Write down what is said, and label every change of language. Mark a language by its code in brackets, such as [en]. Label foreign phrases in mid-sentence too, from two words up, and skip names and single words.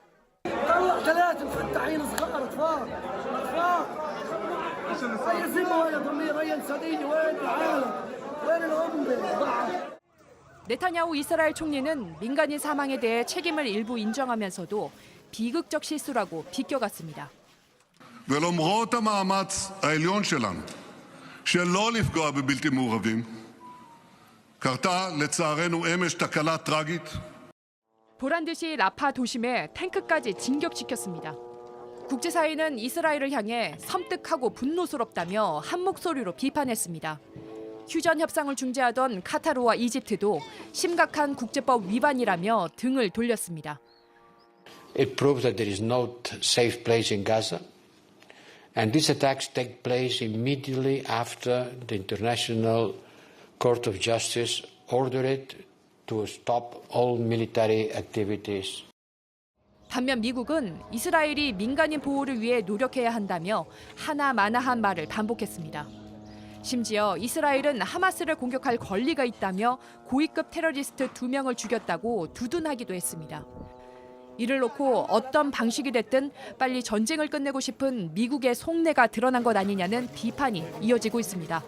[ko] 네타냐후 이스라엘 총리는 민간인 사망에 대해 책임을 일부 인정하면서도 비극적 실수라고 비껴갔습니다. [he] ולמרות המאמץ העליון שלנו שלא לפגוע בבלתי מעורבים, קרתה לצערנו אמש תקלה טרגית. [ko] 보란 듯이 라파 도심에 탱크까지 진격시켰습니다. 국제사회는 이스라엘을 향해 섬뜩하고 분노스럽다며 한 목소리로 비판했습니다. 휴전 협상을 중재하던 카타르와 이집트도 심각한 국제법 위반이라며 등을 돌렸습니다. [en] It proves that there is no safe place in Gaza, and these attacks take place immediately after the International Court of Justice ordered it to stop all military activities. [ko] 반면 미국은 이스라엘이 민간인 보호를 위해 노력해야 한다며 하나마나한 말을 반복했습니다. 심지어 이스라엘은 하마스를 공격할 권리가 있다며 고위급 테러리스트 2명을 죽였다고 두둔하기도 했습니다. 이를 놓고 어떤 방식이 됐든 빨리 전쟁을 끝내고 싶은 미국의 속내가 드러난 것 아니냐는 비판이 이어지고 있습니다.